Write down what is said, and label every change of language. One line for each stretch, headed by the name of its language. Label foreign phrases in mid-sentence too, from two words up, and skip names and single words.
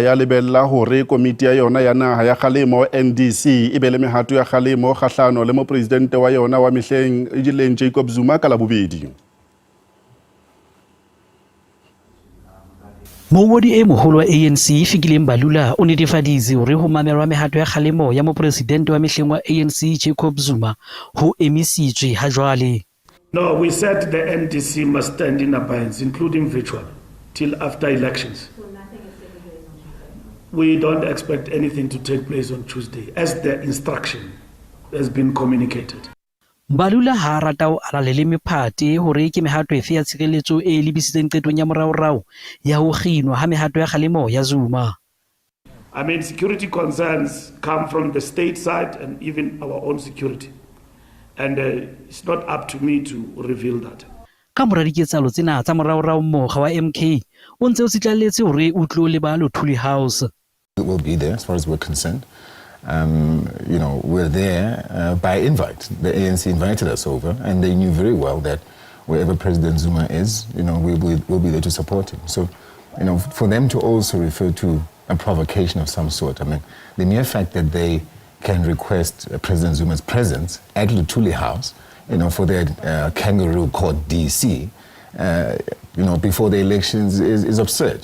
Southern Sotho: ya lebella hore komiti ya yona ya naha ya kgalemo NDC e be le mehato ya kgalemo kgahlano le mo presidente wa yona wa mehleng e leng Jacob Zuma ka labobedi. Mongodi e moholo wa ANC Fikile Mbalula o netefaditse hore ho mamelwa mehato ya kgalemo ya mo presidente wa mehleng wa ANC Jacob Zuma ho emisitswe ha jwale.
English: No, we said the NDC must stand in abeyance, including virtual, till after elections. We don't expect anything to take place on Tuesday, as the instruction has been communicated.
Southern Sotho: Mbalula ha rata ho alalele mephate hore ke mehato efe ya tshireletso e lebisitseng qetong ya moraorao ya ho kginwa ha mehato ya kgalemo ya Zuma.
English: I mean, security concerns come from the state side and even our own security. And it's not up to me to reveal that.
Southern Sotho: Ka mora diketsalo tsena tsa moraorao mokga wa MK o ntse o sitlalletse hore o tlo le ba Luthuli House.
English: It will be there as far as we're concerned. We're there by invite. The ANC invited us over, and they knew very well that wherever President Zuma is, we'll be there to support him. So, for them to also refer to a provocation of some sort, I mean, the mere fact that they can request President Zuma's presence at Luthuli House, for their kangaroo court DC, before the elections is absurd.